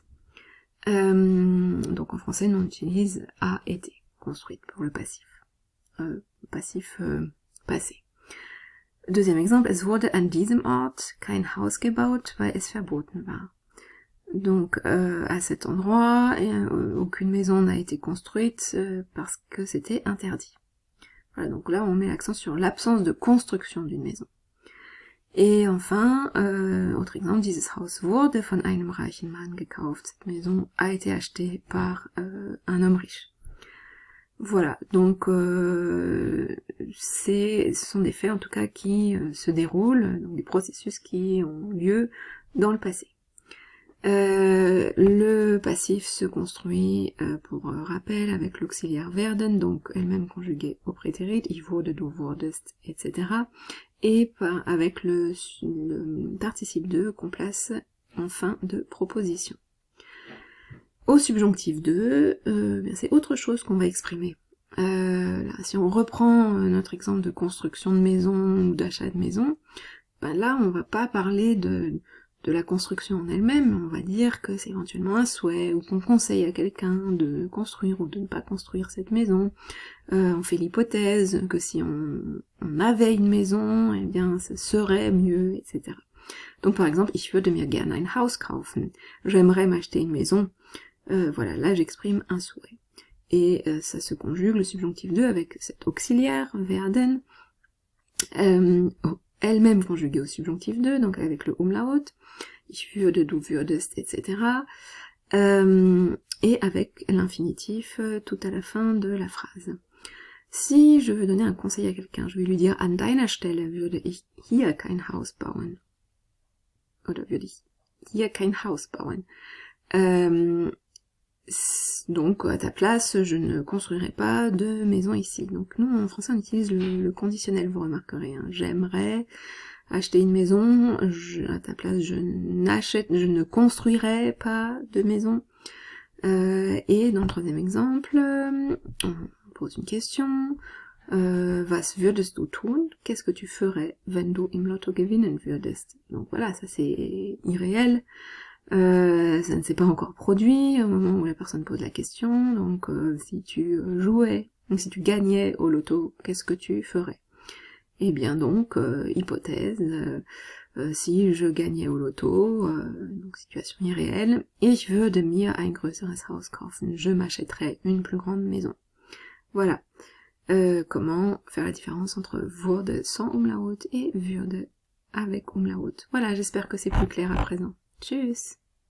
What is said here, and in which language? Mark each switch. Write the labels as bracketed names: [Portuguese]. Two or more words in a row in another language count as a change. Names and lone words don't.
[French] Donc en français, nous on utilise a été construite pour le passif. Passé. Deuxième exemple, [German] es wurde an diesem Ort kein Haus gebaut, weil es verboten war. [French] Donc à cet endroit, aucune maison n'a été construite parce que c'était interdit. Voilà, donc là on met l'accent sur l'absence de construction d'une maison. Et enfin, autre exemple, [German] dieses Haus wurde von einem reichen Mann gekauft. [French] Cette maison a été achetée par un homme riche. Voilà, donc ce sont des faits en tout cas qui se déroulent, donc des processus qui ont lieu dans le passé. Le passif se construit, pour rappel, avec l'auxiliaire werden, donc elle-même conjuguée au prétérit, [German] ich wurde, du wurdest, [French] etc. Et avec le participe 2 qu'on place en fin de proposition. Au subjonctif 2, c'est autre chose qu'on va exprimer. Là, si on reprend notre exemple de construction de maison ou d'achat de maison, là on va pas parler de la construction en elle-même, on va dire que c'est éventuellement un souhait, ou qu'on conseille à quelqu'un de construire ou de ne pas construire cette maison. On fait l'hypothèse que si on avait une maison, eh bien ça serait mieux, etc. Donc par exemple, [German] ich würde mir gerne ein Haus kaufen. [French] J'aimerais m'acheter une maison. Voilà, là j'exprime un souhait. Et ça se conjugue, le subjonctif 2, avec cet auxiliaire, werden, elle-même conjuguée au subjonctif 2, donc avec le umlaut, [German] ich würde, du würdest, [French] etc. Et avec l'infinitif tout à la fin de la phrase. Si je veux donner un conseil à quelqu'un, je vais lui dire, [German] an deiner Stelle würde ich hier kein Haus bauen. Oder würde ich hier kein Haus bauen. [French] Donc, à ta place, je ne construirai pas de maison ici. Donc, nous, en français, on utilise le conditionnel, vous remarquerez. Hein. J'aimerais acheter une maison, à ta place, je ne construirai pas de maison. Et dans le troisième exemple, on pose une question. [German] Was würdest du tun? [French] Qu'est-ce que tu ferais, [German] wenn du im Lotto gewinnen würdest? [French] Donc voilà, ça c'est irréel. Ça ne s'est pas encore produit au moment où la personne pose la question. Donc si tu jouais, donc si tu gagnais au loto, qu'est-ce que tu ferais? Eh bien donc, hypothèse, si je gagnais au loto, donc situation irréelle, [German] ich würde mir ein größeres Haus kaufen, [French] je m'achèterais une plus grande maison. Voilà. Comment faire la différence entre würde sans Umlaut et würde avec Umlaut. Voilà, j'espère que c'est plus clair à présent. Tschüss!